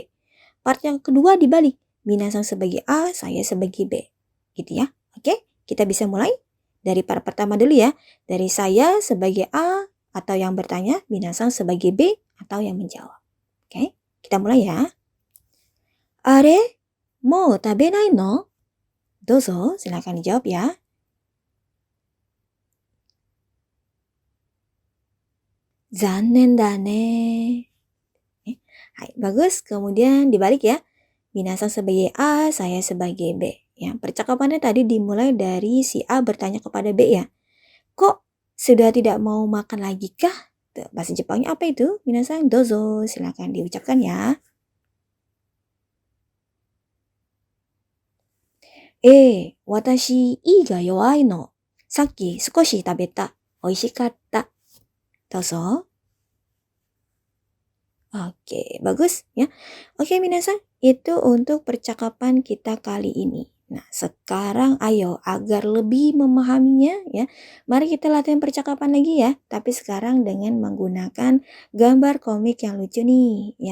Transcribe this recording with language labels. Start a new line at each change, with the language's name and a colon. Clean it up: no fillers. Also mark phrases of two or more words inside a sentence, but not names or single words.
Indonesian: Part yang kedua dibalik, minasang sebagai A, saya sebagai B. Gitu ya. Oke, kita bisa mulai dari part pertama dulu ya. Dari saya sebagai A atau yang bertanya, minasang sebagai B atau yang menjawab. Oke, kita mulai ya.
Japanese: Are? Mou tabenai no? Dozo,
Indonesian: silakan dijawab ya.
Japanese: Zannen da ne.
Indonesian: Hai, bagus. Kemudian dibalik ya. Minasang sebagai A, saya sebagai B. Ya, percakapannya tadi dimulai dari si A bertanya kepada B ya. Kok sudah tidak mau makan lagi kah? Tuh, bahasa Jepangnya apa itu?
Japanese: Minasang dozo,
Indonesian: silakan diucapkan ya.
Japanese: Watashi ii ga yowai no. Saki sukoshi tabeta. Oishikatta. Dozo.
Indonesian: Oke, bagus ya. Oke, minasang, itu untuk percakapan kita kali ini. Nah, sekarang ayo agar lebih memahaminya ya. Mari kita latihan percakapan lagi ya, tapi sekarang dengan menggunakan gambar komik yang lucu nih ya.